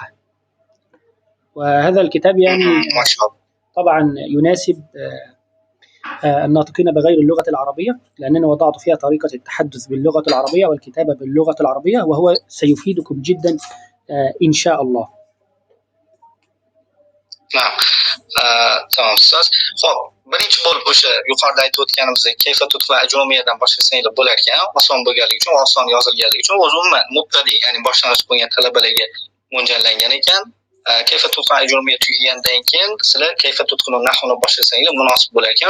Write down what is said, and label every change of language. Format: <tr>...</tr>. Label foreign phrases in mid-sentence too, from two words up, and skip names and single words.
<ar>وهذا الكتاب يعني طبعا يناسب الناطقين بغير اللغة العربية، لأننا وضعت فيها طريقة التحدث باللغة العربية والكتابة باللغة العربية، وهو سيفيدكم جدا إن شاء الله. نعم.</ar> <uz>tamam ustoz. Xo'p, birinchi bo'lib o'sha yuqorida aytib o'tganimizdek kayfa tutqun ajrumiyadan boshlasangiz bo'lar ekan, oson bo'lganligi uchun, oson yozilganligi uchun, o'zi umuman mubtadi, ya'ni boshlang'ich bo'lgan talabalarga mo'ljallangan ekan. Kayfa tutqun ajrumiya tugagandan keyin sizlar kayfa tutqun nahvni boshlasangiz munosib bo'lar ekan.</uz>